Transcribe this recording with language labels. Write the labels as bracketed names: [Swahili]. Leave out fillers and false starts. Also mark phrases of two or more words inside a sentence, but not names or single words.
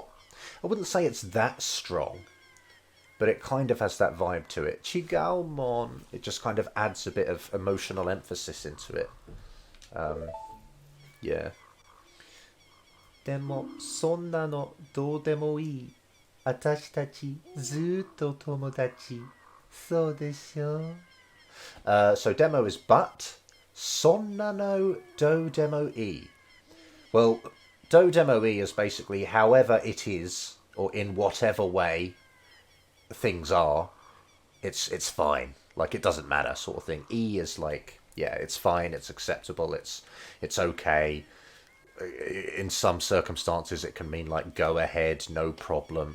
[English] I wouldn't say it's that strong, but it kind of has that vibe to it. [Japanese] 違うもん. [English] It just kind of adds a bit of emotional emphasis into it. [Japanese] Yeah. でも、そんなのどうでもいい. あたしたちずっと友達. そうでしょ. [English] So demo is but. [Japanese] そんなのどうでもいい. [English] Well, [Japanese] どうでもいい [English] is basically however it is, or in whatever way things are, it's fine. It doesn't matter, sort of thing. E is it's fine, it's acceptable, it's okay. In some circumstances, it can mean go ahead, no problem.